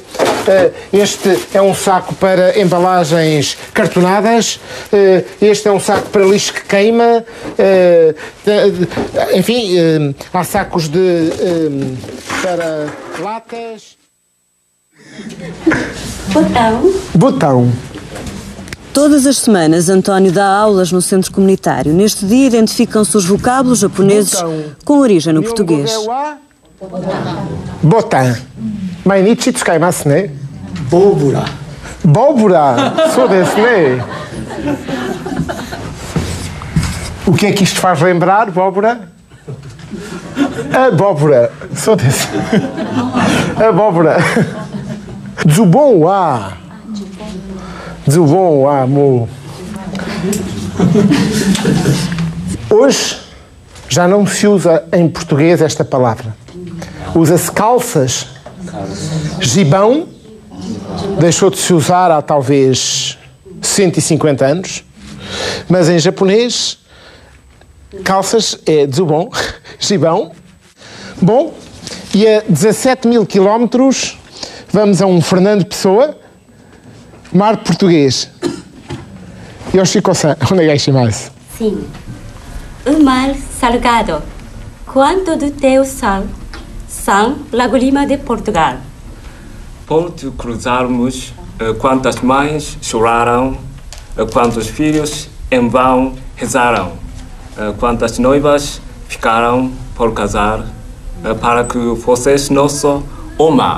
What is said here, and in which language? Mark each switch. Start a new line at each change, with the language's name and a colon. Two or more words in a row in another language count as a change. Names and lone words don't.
Portuguese: Este é um saco para embalagens cartonadas, este é um saco para lixo que queima, enfim, há sacos para latas. Botão. Todas as semanas, António dá aulas no centro comunitário. Neste dia, identificam-se os vocábulos japoneses com origem no português. Botan.
Japanese: 毎日使いますね?
Portuguese: Bóbora. Bóbora. Sou desse, né? O que é que isto faz lembrar, bóbora? Abóbora. Sou desse. Abóbora.
Japanese: ズボンは. ズボンはも.
Portuguese: Hoje já não se usa em português esta palavra. Usa-se calças. Gibão deixou de se usar há talvez 150 anos, mas em japonês calças é zubon, gibão. Bom, e a 17.000 quilómetros vamos a um Fernando Pessoa, mar português.
Japanese: よしこさん、お願いします.
Portuguese: Sim. O mar salgado. Quanto do teu sal? São lágrimas de Portugal. Ponto cruzarmos, quantas mães choraram, quantos filhos em vão rezaram, quantas noivas ficaram por casar, para que fosses nosso o mar.